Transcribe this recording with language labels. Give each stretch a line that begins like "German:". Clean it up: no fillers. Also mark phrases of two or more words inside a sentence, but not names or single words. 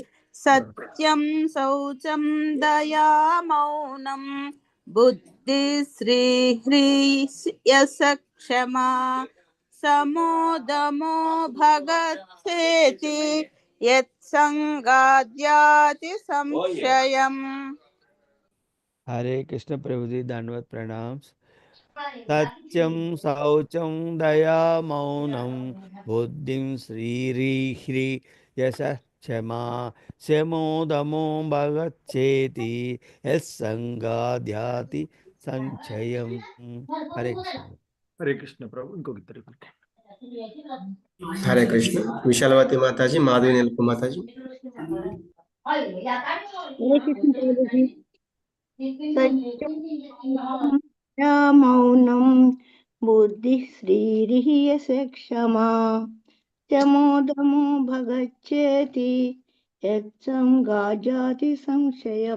Sanskrit: సత్యం శౌచం దయా మౌనం బుద్ధి శ్రీహ్రియశ క్షమా సమోదమో భగచ్చేతి యత్ సంగాధ్యాతి సంశయం.
Hindi: हरे कृष्ण प्रभु जी, दंडवत प्रणाम.
Sanskrit: सत्यम शौचम दया मौनम बुद्धिं श्रीह्री यश क्षमा शमोदमो भगच्छेति यस्संगाध्याति संचयम.
Hindi: हरे कृष्ण.
Telugu: హరే కృష్ణ ప్రభు. ఇంకొక ఇద్దరు. హరే కృష్ణ. విశాలవతి మాతాజీ, మాధవి నిలుపు మాతాజీ.
Sanskrit: మౌనం బుద్ధి శ్రీర్హ్రియశ క్షమా శమోదమో భగచ్చేతి యత్ సంగాధ్యాతి సంశయం.